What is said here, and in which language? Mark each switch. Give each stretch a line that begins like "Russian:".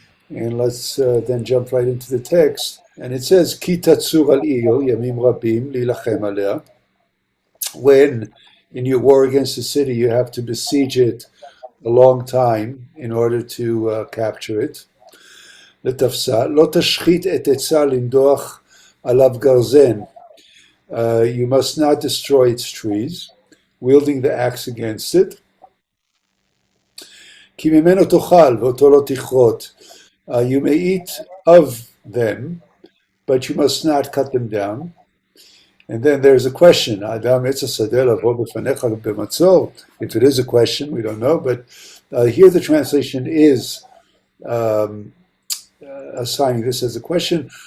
English: And let's then jump right into the text. And it says,
Hebrew: Ki tatsur al ir yamim rabim lilachem alea.
English: When in your war against the city, you have to besiege it a long time in order to capture it.
Hebrew: לתפסה, לא תשחית את עצה לנדוח עליו גרזן.
English: You must not destroy its trees, wielding the axe against it.
Hebrew: כי ממנו תאכל ואותו לא תכרות.
English: You may eat of them, but you must not cut them down. And then there's a question.
Hebrew: Adam etz hasadeh lavo b'fanecha b'matzor.
English: If it is a question, we don't know. But here the translation is um, assigning this as a question.